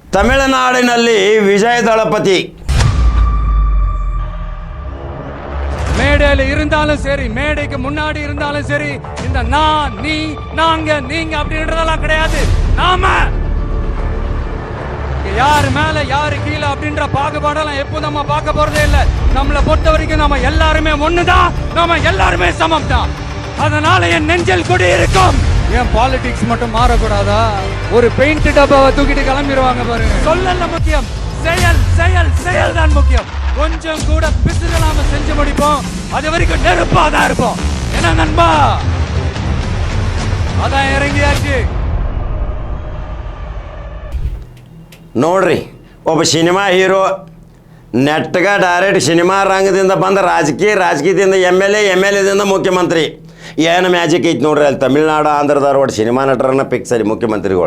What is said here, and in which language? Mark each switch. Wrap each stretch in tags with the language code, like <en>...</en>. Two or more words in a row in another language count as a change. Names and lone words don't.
<kn>ತಮಿಳುನಾಡಿನಲ್ಲಿ ವಿಜಯ್ ದಳಪತಿ</kn> <ta>மேடையில் இருந்தாலும் சரி, மேடைக்கு முன்னாடி இருந்தாலும் சரி, இந்த நான் நீ நாங்க நீங்க அப்படின்றதெல்லாம் கிடையாது. நாம யாரு மேல யாரு கீழே அப்படின்ற பாகுபாடெல்லாம் எப்போ நம்ம பார்க்க போறதே இல்லை. நம்மளை பொறுத்த வரைக்கும் நம்ம எல்லாருமே ஒண்ணுதான், நம்ம எல்லாருமே சமம் தான். அதனால என் நெஞ்சில் கொடி இருக்கும். ஏன் பாலிடிக்ஸ் மட்டும் மாறக்கூடாதா? ஒரு பெயிண்ட் டப்பாவை தூக்கிட்டு கிளம்பிடுவாங்க பாருங்க. சொல்லல முக்கியம், செயல் செயல் செயல் தான் முக்கியம். கொஞ்சம் கூட பிசுறு நாம செஞ்சு முடிப்போம், அது வரைக்கும் நெருப்பா தான் இருப்போம். என்ன நண்பா, அதான் இறங்கியாச்சு.</ta> <kn>ನೋಡ್ರಿ, ಒಬ್ಬ ಸಿನಿಮಾ ಹೀರೋ ನೆಟ್ಟಗ ಡೈರೆಕ್ಟ್ ಸಿನಿಮಾ ರಂಗದಿಂದ ಬಂದ ರಾಜಕೀಯದಿಂದ ಎಮ್ ಎಲ್ ಎದಿಂದ ಮುಖ್ಯಮಂತ್ರಿ. ಏನು ಮ್ಯಾಜಿಕ್ ಐತಿ ನೋಡ್ರಿ ಅಲ್ಲಿ ತಮಿಳ್ನಾಡು ಆಂಧ್ರ ಧಾರವಾಡ ಸಿನಿಮಾ ನಟರನ್ನ ಫಿಕ್ಸ್ ಅಲ್ಲಿ ಮುಖ್ಯಮಂತ್ರಿಗಳು.</kn>